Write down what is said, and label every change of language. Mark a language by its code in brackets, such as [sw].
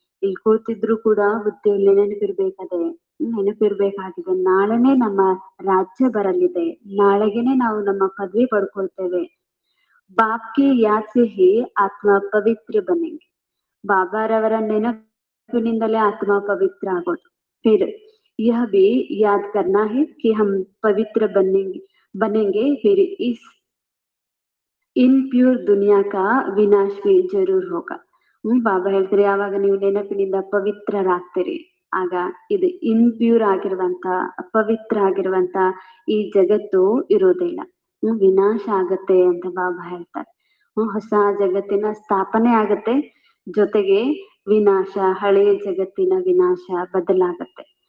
[kn] ಇಲ್ಲಿ ಕೂತಿದ್ರು ಕೂಡ ಬುದ್ಧಿಯಲ್ಲಿ ನೆನಪಿರ್ಬೇಕಾಗಿದೆ, ನಾಳೆನೆ ನಮ್ಮ ರಾಜ್ಯ ಬರಲಿದೆ, ನಾಳೆಗೆನೆ ನಾವು ನಮ್ಮ ಪದವಿ ಪಡ್ಕೊಳ್ತೇವೆ. [hi] ಬಾಪ್ಗೆ ಯಾದ್ ಸೆ ಹಿ ಆತ್ಮ ಪವಿತ್ರ ಬನೆಂಗೆ. [kn] ಬಾಬಾರವರ ನೆನಪಿನಿಂದಲೇ ಆತ್ಮ ಪವಿತ್ರ ಆಗೋದು. [hi] ಫಿರ್ यह भी याद करना है कि हम पवित्र बनेंगे फिर इस इनप्योर दुनिया का विनाश भी जरूर होगा. [kn] ಬಾಬಾ ಹೇಳ್ತಾರೆ, ಯಾವಾಗ ನೀವು ನೆನಪಿನಿಂದ ಪವಿತ್ರರಾಗ್ತೀರಿ ಆಗ ಇದು ಇನ್ಪ್ಯೂರ್ ಆಗಿರುವಂತ, ಅಪವಿತ್ರ ಆಗಿರುವಂತ ಈ ಜಗತ್ತು ಇರೋದಿಲ್ಲ, ವಿನಾಶ ಆಗತ್ತೆ ಅಂತ ಬಾಬಾ ಹೇಳ್ತಾರೆ. ಹೊಸ ಜಗತ್ತಿನ ಸ್ಥಾಪನೆ ಆಗತ್ತೆ, ಜೊತೆಗೆ ವಿನಾಶ, ಹಳೆಯ ಜಗತ್ತಿನ ವಿನಾಶ ಬದಲಾಗತ್ತೆ.